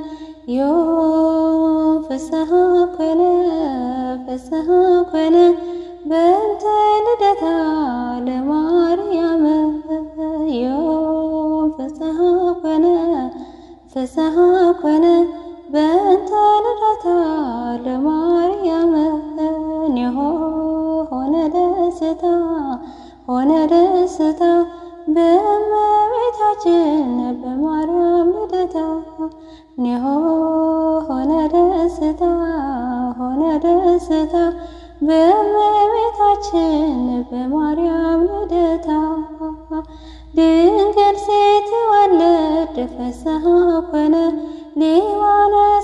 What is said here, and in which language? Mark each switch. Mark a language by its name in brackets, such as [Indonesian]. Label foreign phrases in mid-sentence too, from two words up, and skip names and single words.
[Geez] ዮም ፍስሐ ኮነ በእንተ ልደታ ለማርያም ዮም ፍስሐ ኮነ በእንተ ልደታ ለማርያም [Amharic] ኒሆ ሆነ ደስታ በእመቤታችን በማርያም ልደታ ኒሆ ሆነ ደስታ በእመቤታችን በማርያም ልደታ ድንግል ስትወልድ [Geez] ፍስሐ ኮነ [Amharic] ሊባኖስ